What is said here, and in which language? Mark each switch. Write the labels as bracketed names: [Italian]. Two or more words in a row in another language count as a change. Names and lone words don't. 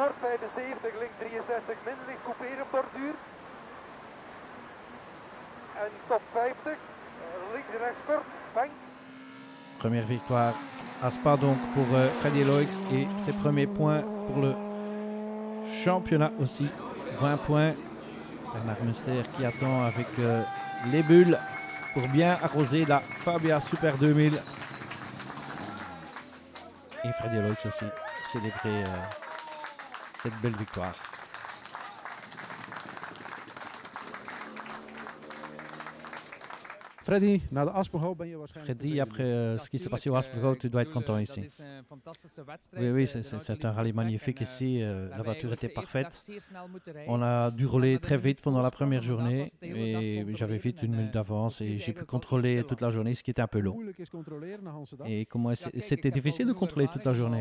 [French] Première victoire à Spa donc pour Freddy Loix et ses premiers points pour le championnat aussi. 20 points. Bernard Munster qui attend avec les bulles pour bien arroser la Fabia Super 2000. Et Freddy Loix aussi célébrer cette belle victoire. [Dutch] Freddy, na de Asperhoop ben je waarschijnlijk... [French] Freddy, après ce qui s'est passé au Asperhoop, tu dois être content ici. Oui, c'est un rallye magnifique ici. La voiture était parfaite. On a dû rouler très vite pendant la première journée et j'avais vite 1 minute d'avance et j'ai pu contrôler toute la journée, ce qui était un peu long. Et c'était difficile de contrôler toute la journée.